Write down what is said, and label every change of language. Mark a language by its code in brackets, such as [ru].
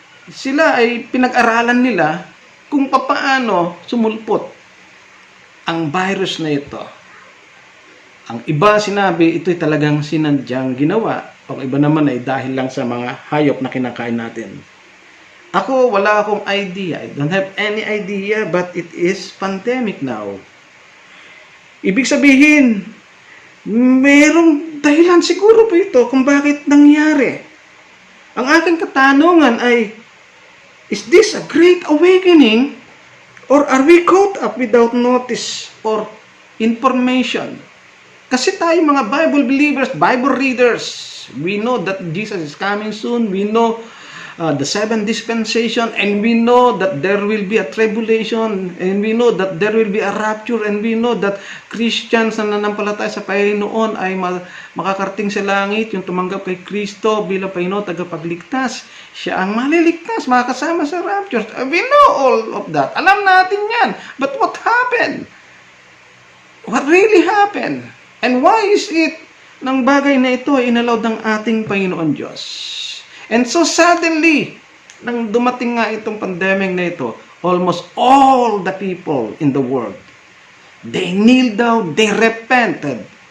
[tl] Sila ay pinag-aralan nila kung paano sumulpot ang virus na ito. Ang iba sinabi, ito'y talagang sinadyang ginawa. Ang iba naman ay dahil lang sa mga hayop na kinakain natin. Ako, wala akong idea. [en] I don't have any idea, but it is pandemic now. [tl] Ibig sabihin, mayroong dahilan siguro po ito kung bakit nangyari. Ang aking katanungan ay, [en] is this a great awakening, or are we caught up without notice or information? [tl] Kasi tayo mga [en] Bible believers, Bible readers, we know that Jesus is coming soon. We know the seven dispensation, and we know that there will be a tribulation, and we know that there will be a rapture, and we know that Christians [tl] na nanampalataya sa Panginoon ay makakarating sa langit, yung tumanggap kay Kristo bilang Panginoon tagapagligtas. Siya ang maliligtas, makakasama sa rapture. [en] We know all of that. [tl] Alam natin yan. [en] But what happened? What really happened? And why is it [tl] ng bagay na ito ay inalawed ng ating Panginoon Diyos? [en] And so suddenly, [tl] nang dumating nga itong pandemic na ito, [en] almost all the people in the world, they kneeled down, they repented.